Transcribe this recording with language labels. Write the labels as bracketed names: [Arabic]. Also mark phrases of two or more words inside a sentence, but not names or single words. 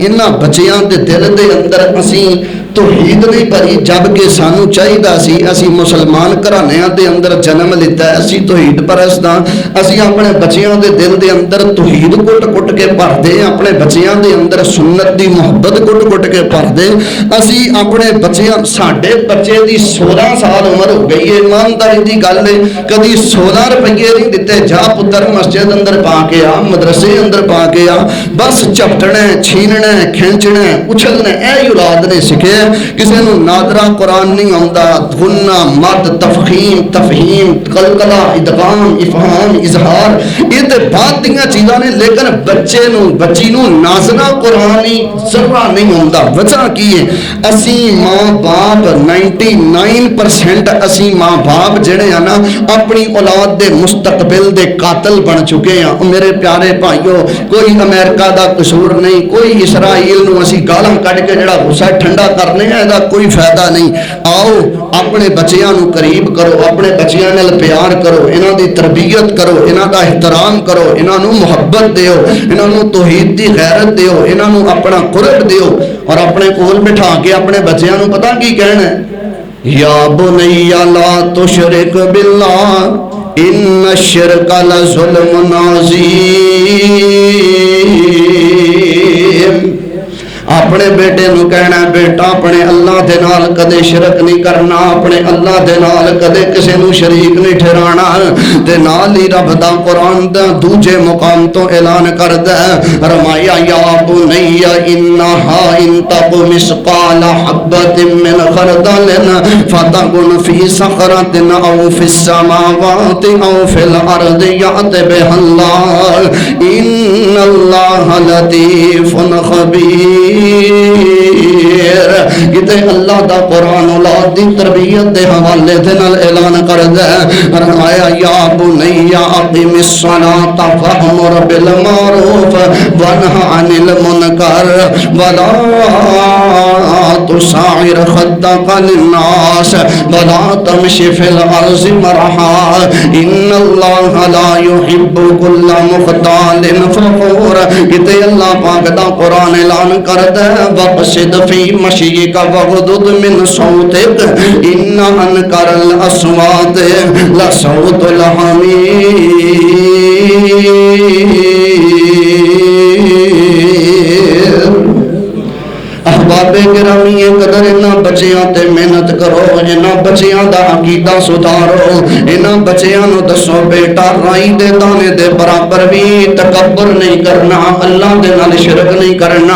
[Punjabi] انہاں بچیاں دے دل دے اندر اسیں توحید نہیں بھری، جبکہ سانوں چاہیدا سی، اسیں مسلمان گھرانیاں دے اندر جنم لیتا ہے، اسیں توحید پرست ہاں، اسیں اپنے بچیاں دے دل دے اندر توحید کٹ کٹ کے بھردے، اپنے بچیاں دے اندر سنت دی محبت کٹ کٹ کے بھردے. اسیں اپنے بچیاں، ساڈے بچے دی 16 سال عمر ہو گئی ہے، ایمانداری دی گل ہے، کدی 16 روپئے نہیں دتے, جا پتر مسجد اندر پا کے آ، مدرسے اندر پا کے آ، بس جھپٹنا چھیننا کھچنا اچھلنا، ایہہ اولاد نے سکھے. [Urdu] کسی کو ناظرہ قرآن نہیں آتا, [Punjabi] غنہ مد تفخیم تفہیم قلقلہ ادغام افہام اظہار، یہ تو بعد دیاں چیزاں نے، لیکن بچے نوں بچی نوں ناظرہ قرآن ہی ذرا نہیں آتا. وجہ کی ہے، اسی ماں باپ 99% اسی ماں باپ جیہڑے آ نا، اپنی اولاد دے مستقبل دے قاتل بن چکے ہیں. [Urdu] میرے پیارے بھائیوں، کوئی امریکہ کا قصور نہیں, [Punjabi] کوئی اسرائیل نوں اسی گالاں کڈھ کے جیہڑا غصہ ٹھنڈا کرنے اسدا کوئی فائدہ نہیں. آؤ اپنے بچیاں نوں قریب کرو، اپنے بچیاں نال پیار کرو، انہاں دی تربیت کرو، انہاں دا احترام کرو، انہاں نوں محبت دیو، انہاں نوں توحید دی غیرت دیو، انہاں نوں اپنا قرب دیو، اور اپنے کول بٹھا کے اپنے بچیاں نوں پتہ کی کہنا ہے, [Arabic] يا بني لا تشرك بالله إن الشرك لظلم عظيم. [Punjabi] اپنے بیٹے نوں کہنا، بیٹا اپنے اللہ دے نال کدے شرک نہیں کرنا، اپنے اللہ دے نال کدے کسی نوں شریک نہیں ٹھہرانا. تے نال ہی رب دا قرآن دا دوجے مقام تو اعلان کردا ہے، فرمایا [Arabic] يا بني إنها إن تك مثقال حبة من خردل فتكن في صخرة أو في السماوات أو في الأرض يأت بها الله إن الله لطيف خبير. [Punjabi] کتے اللہ دا قرآن اولاد دی تربیت دے حوالے دے نال اعلان کردا ہے، فرمایا [Arabic] يا بني أقم الصلاة وأمر بالمعروف وانه عن المنكر ولا تصعر خدك للناس ولا تمش في الأرض مرحا إن الله لا يحب كل مختال فخور. [Punjabi] کتے اللہ پاک دا قرآن اعلان کر [Arabic] واقصد في مشيك واغضض من صوتك إن أنكر الأصوات لصوت الحمير. [Punjabi] احباب گرامی قدر انہاں بچیاں تے محنت کرو، انہاں بچیاں دا عقیدہ سدھارو، انہاں بچیاں نوں دسو بیٹا رائی دے دانے دے برابر بھی تکبر نہیں کرنا، اللہ دے نال شرک نہیں کرنا.